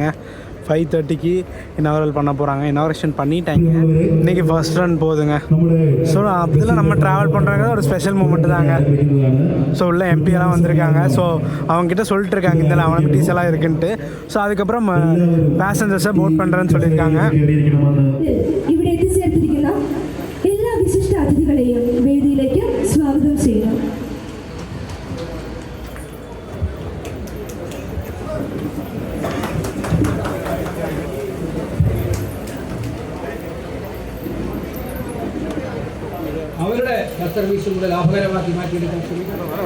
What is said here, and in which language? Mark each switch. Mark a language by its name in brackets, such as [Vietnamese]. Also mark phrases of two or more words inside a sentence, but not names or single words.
[Tamil] 5:30க்கு இனாகரல் பண்ண போகிறாங்க. இனாகரேஷன் பண்ணிட்டாங்க, இன்றைக்கி [English] first run [Tamil] போகுதுங்க. ஸோ அதில் நம்ம ட்ராவல் பண்ணுறாங்க ஒரு [English] special moment [Tamil] தாங்க. ஸோ உள்ள எம்பியெல்லாம் வந்திருக்காங்க. ஸோ அவங்ககிட்ட சொல்லிட்டு இருக்காங்க இதில் அவனுக்கு எல்லாம் இருக்குன்ட்டு. ஸோ அதுக்கப்புறம் பேசஞ்சர்ஸை போட் பண்ணுறேன்னு சொல்லியிருக்காங்க. [Malayalam] ഇവിടെ എത്തിച്ചേർത്തിരിക്കുന്ന എല്ലാ വിശിഷ്ട അതിഥികളെയും വേദിയിലേക്ക് സ്വാഗതം ചെയ്യുന്നു. അവരുടെ സർവീസും കൂടെ ലാഭകരമാക്കി മാറ്റിയെടുക്കാൻ ശ്രമിക്കണം.